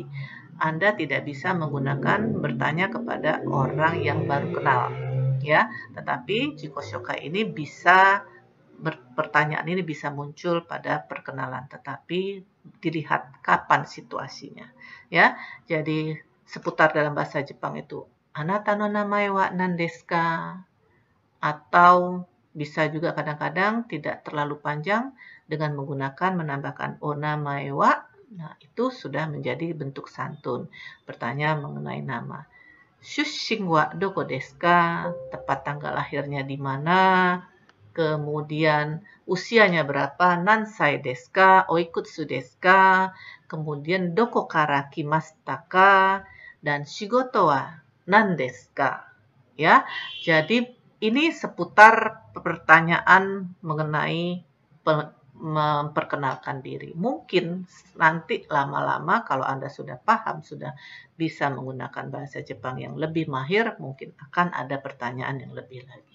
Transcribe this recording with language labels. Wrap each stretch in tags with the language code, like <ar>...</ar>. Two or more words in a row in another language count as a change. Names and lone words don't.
<id>Anda tidak bisa menggunakan bertanya kepada orang yang baru kenal, ya. Tetapi</id> <ja>自己紹介</ja> <id>ini bisa pertanyaan ini bisa muncul pada perkenalan, tetapi dilihat kapan situasinya. Ya, jadi seputar dalam bahasa Jepang itu</id> <ja>あなたの名前は何ですか?</ja> <id>Atau bisa juga kadang-kadang tidak terlalu panjang dengan menggunakan menambahkan</id> <ja>お名前は.</ja> <id>Nah, itu sudah menjadi bentuk santun. Bertanya mengenai nama.</id> <ja>出身はどこですか?</ja> <id>Tepat tanggal lahirnya di mana? Kemudian usianya berapa,</id> <ja>何歳ですか、おいくつですか、kemudian どこから来ましたか、dan 仕事は何ですか.</ja> <id>Ya, jadi ini seputar pertanyaan mengenai memperkenalkan diri. Mungkin nanti lama-lama kalau Anda sudah paham, sudah bisa menggunakan bahasa Jepang yang lebih mahir, mungkin akan ada pertanyaan yang lebih lagi.</id>